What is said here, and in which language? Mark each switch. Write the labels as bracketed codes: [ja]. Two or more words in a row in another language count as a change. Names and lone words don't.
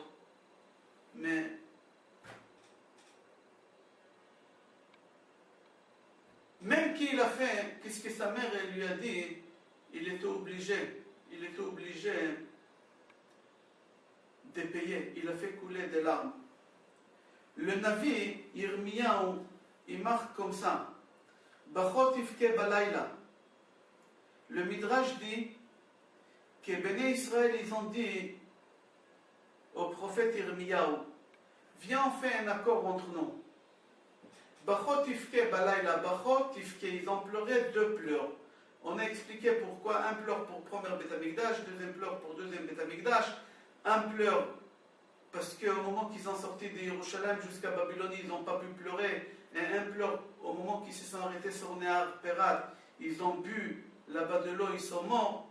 [fr] Mais même qu'il a fait, qu'est-ce que sa mère lui a dit, il était obligé. il était obligé de payer. Il a fait couler des larmes. Le Navi, Yirmiyahu, il marque comme ça. [he] בכו תבכה בלילה. [fr] Le Midrash dit que Béné Israël, ils ont dit au prophète Yirmiyahu, viens, on fait un accord entre nous. [he] בכו תבכה בלילה בכו תבכה, [fr] ils ont pleuré 2 pleurs. On a expliqué pourquoi. Un pleure pour premier Beth Amikdash, deuxième pleure pour deuxième Beth Amikdash. Un pleure parce qu'au moment qu'ils sont sortis de Yerushalayim jusqu'à Babylone, ils n'ont pas pu pleurer. Et un pleure au moment qu'ils se sont arrêtés sur Nehar Perat, ils ont bu là-bas de l'eau, ils sont morts.